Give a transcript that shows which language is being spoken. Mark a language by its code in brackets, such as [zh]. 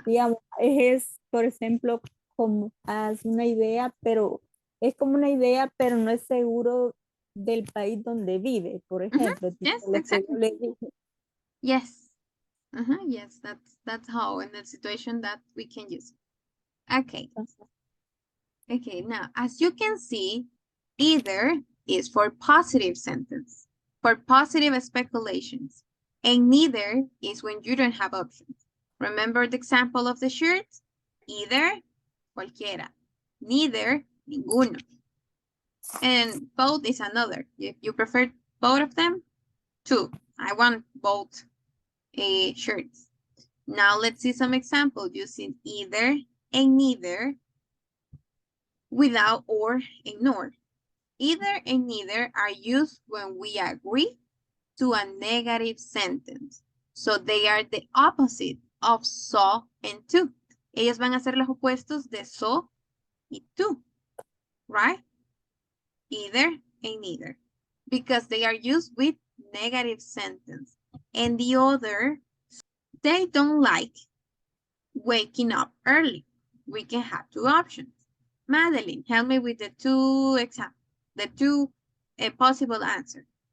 [es] Digamos, es, por ejemplo, como haz una idea, pero es como una idea, pero no es seguro del país donde vive, por ejemplo. tipo [en] Yes, [es] lo que yo [en] exactly. [es] le dije. [en] Yes. Yes, that's how in the situation that we can use. Okay. Okay, now as you can see, either is for positive sentence, for positive speculations, and neither is when you don't have options. Remember the example of the shirt? Either, cualquiera. Neither, ninguno. And both is another. If you prefer both of them, two. I want both shirts. Now let's see some examples using either and neither without or ignore. Either and neither are used when we agree to a negative sentence. So they are the opposite of so and to. [es] Ellos van a ser los opuestos de so y to, right? [en] Either and neither. Because they are used with negative sentence. And the other, they don't like waking up early. We can have two options. Madeline, help me with the two examples, the two possible answers.